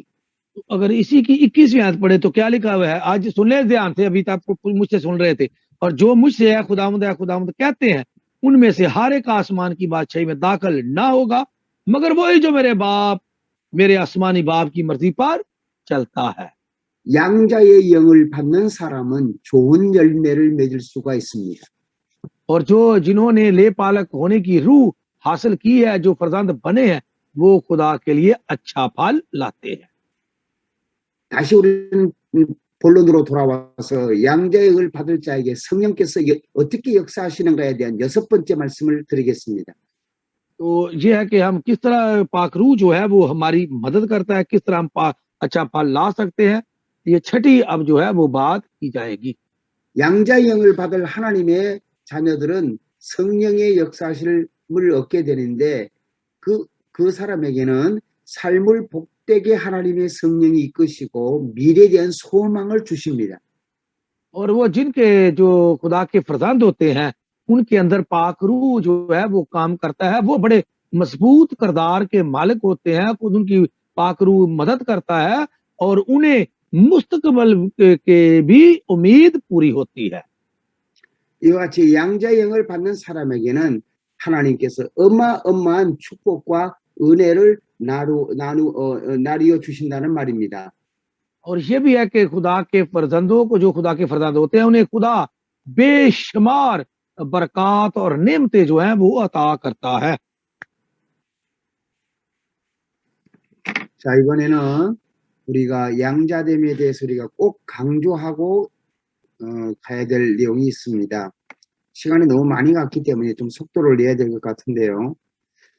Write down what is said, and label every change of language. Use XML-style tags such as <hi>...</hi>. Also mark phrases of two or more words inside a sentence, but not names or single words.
<ur>اگر اسی کی 21ویں آیت پڑھے تو کیا لکھا ہوا ہے، آج سن لے دھیان سے، ابھی تک مجھ سے سن رہے تھے، اور جو مجھ سے ہے خداوند کہتے ہیں ان میں سے ہر ایک آسمان کی بادشاہی میں داخل نہ ہوگا مگر وہی جو میرے آسمانی باپ کی مرضی پر چلتا ہے.</ur> <ko>양자의 영을 받는 사람은 좋은 열매를 맺을 수가 있습니다.</ko> <ur>اور جو جنہوں نے لے پالک ہونے کی روح حاصل کی ہے، جو فرزند بنے ہیں، وہ خدا کے لیے اچھا پھل لاتے ہیں.</ur> <ko>다시 우리는 본론으로 돌아와서 양자의 영을 받을 자에게 성령께서 어떻게 역사하시는가에 대한 6번째 말씀을 드리겠습니다.</ko> <ur>تو یہ ہے کہ ہم کس طرح پاک روح جو ہے وہ ہماری مدد کرتا ہے، کس طرح ہم اچھا پھل لا سکتے ہیں، یہ چھٹی اب جو ہے وہ بات کی جائے گی.</ur> <ko>양자의 영을 받을 하나님의 자녀들은 성령의 역사심을 얻게 되는데 그 사람에게는 삶을 복되게 하나님의 성령이 이끄시고 미래에 대한 소망을 주십니다.</ko> <ur>اور وہ جن کے جو خدا کے فرزند ہوتے ہیں ان کے اندر پاک روح جو ہے وہ کام کرتا ہے، وہ بڑے مضبوط کردار کے مالک ہوتے ہیں، خود ان کی پاک روح مدد کرتا ہے اور انہیں مستقبل کے بھی امید پوری ہوتی ہے.</ur> <ko>이와 같이 양자의 영을 받는 사람에게는 하나님께서 어마어마한 축복과 은혜를 나누어 주신다는 말입니다.</ko> <ur>اور یہ بھی ہے کہ خدا کے فرزندوں کو، جو خدا کے فرزند ہوتے ہیں، انہیں خدا بے شمار برکت اور نعمتیں جو ہیں وہ عطا کرتا ہے.</ur> <ko>자, 이번에는 우리가 양자됨에 대해서 우리가 꼭 강조하고 가야 될 내용이 있습니다. 시간이 너무 많이 갔기 때문에 좀 속도를 내야 될 것 같은데요.</ko>